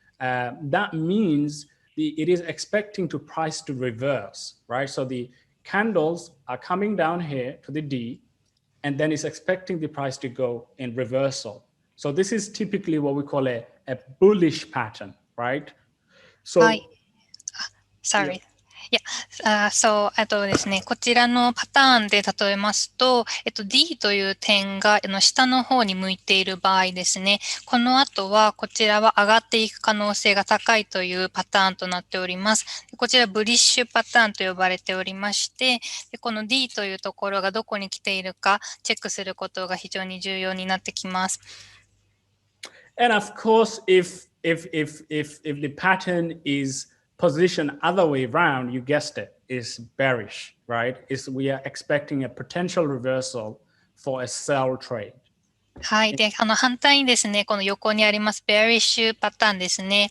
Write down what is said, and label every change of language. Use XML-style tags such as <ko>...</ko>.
<en>That means it is expecting to price to reverse, right? So the candles are coming down here to the D, and then it's expecting the price to go in reversal. So this is typically what we call a bullish pattern, right? So, はい。Sorry.</en> <ja>いや、そう、あとですね、こちらのパターンで例えますと、D という点が下の方に向いている場合ですね、この後はこちらは上がっていく可能性が高いというパターンとなっております。こちらブリッシュパターンと呼ばれておりまして、この D というところがどこに来ているかチェックすることが非常に重要になってきます。</ja> <en>And of course, if the pattern is positioned other way around, you guessed it, is bearish, right? We are expecting a potential reversal for a sell trade.</en> <ja>はい。で、反対にですね、この横にあります、ベアリッシュパターンですね。</ja>